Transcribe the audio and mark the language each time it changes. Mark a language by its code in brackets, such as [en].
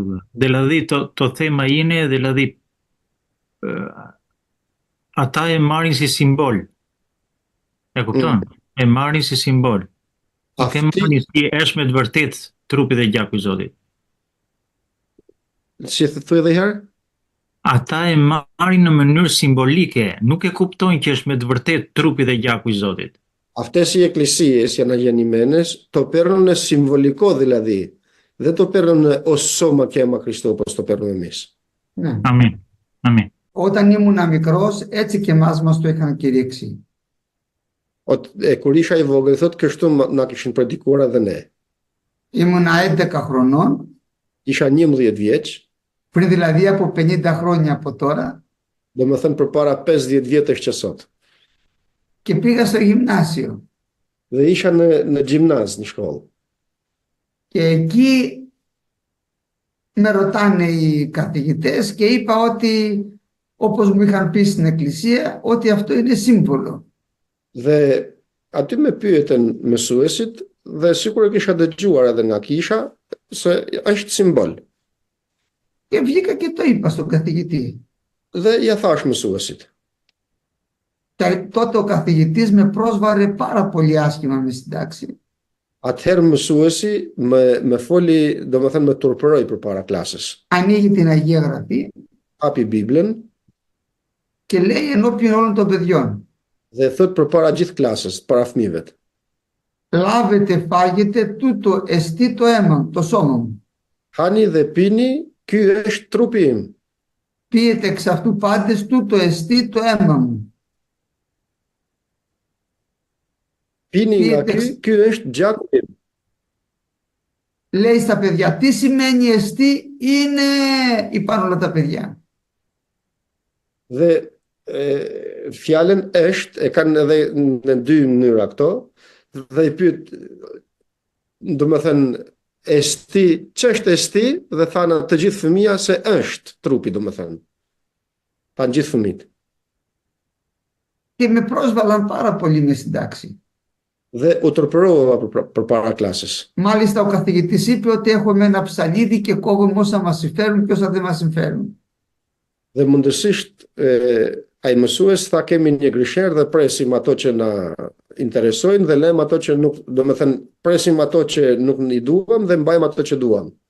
[el] Δηλαδή το θέμα είναι δηλαδή [sq] ata e marrin si simbol. E kupton? E marrin si simbol. Nuk e marrin si është me të vërtet trupi dhe gjaku i Zotit. Si thuaj edhe herë? Ata e marrin në mënyrë simbolike, nuk e kuptojnë që është me të vërtet trupi dhe gjaku i Zotit. [el] Αυτές οι εκκλησίες, οι αναγεννημένες, το παίρνουν συμβολικό δηλαδή. Δεν το παίρνουν ως σώμα και αίμα Χριστού όπως το παίρνουμε εμείς. Ναι. Αμήν. Αμήν. Όταν ήμουν μικρός, έτσι και εμάς μας το είχαν κηρύξει. [sq] Kur isha i vogël, thotë kështu na kishin predikuar edhe ne. [el] Ήμουν 11 χρονών. [sq] Isha 11 vjeç. [el] Πριν δηλαδή από 50 χρόνια από τώρα. [sq] Domethënë përpara 50 vjetësh që sot. [el] Και πήγα στο γυμνάσιο. [sq] Dhe isha në gjimnaz, në shkollë. [el] Και εκεί με ρωτάνε οι καθηγητές και είπα ότι όπως μου είχαν πει στην εκκλησία ότι αυτό είναι σύμβολο. [sq] Dhe aty me pyetën mësuesit dhe sikur e kisha dëgjuar edhe nga kisha se është simbol. [el] Και βγήκα και το είπα στον καθηγητή. [sq] Dhe ja thash mësuesit. [el] Τότε ο καθηγητής με πρόσβαρε πάρα πολύ άσχημα με στην τάξη. [sq] Atëherë mësuesi me foli, domethënë me turpëroi përpara klasës. [el] Ανοίγει την Αγία Γραφή. [sq] Hapi Biblën. [el] Και λέει ενώπιον όλων των παιδιών. [sq] Dhe thot përpara gjithë klasës, para fëmijëve. [el] Λάβετε, φάγετε, τούτο εστί το αίμα, το σώμα μου. [sq] Hani dhe pini, ky është trupi im. [el] Πίετε εξ αυτού πάντες, τούτο εστί το αίμα μου. [sq] Pini nga ky është gjaku im. [el] Λέει στα παιδιά, τι σημαίνει εστί? Είναι, είπαν όλα τα παιδιά. [sq] Dhe fjalën është e kanë edhe në dy mënyra këto dhe i pyet, domethënë esti, ç'është esti, dhe thanë të gjithë fëmia se është trupi, domethënë. Tan gjithë fëmijët. [el] Και με πρόσβαλαν πάρα πολύ με στην τάξη. [sq] Dhe u turpërova përpara klasës. [el] Μάλιστα ο καθηγητής είπε ότι έχουμε ένα ψαλίδι και κόβουμε όσα μας συμφέρουν και όσα δεν μας συμφέρουν. [sq] Dhe mundësisht ai mësues tha kemi një grisher dhe presim ato që na interesojnë dhe lëm ato që nuk, domethënë presim ato që nuk i duam dhe mbajmë ato që duam.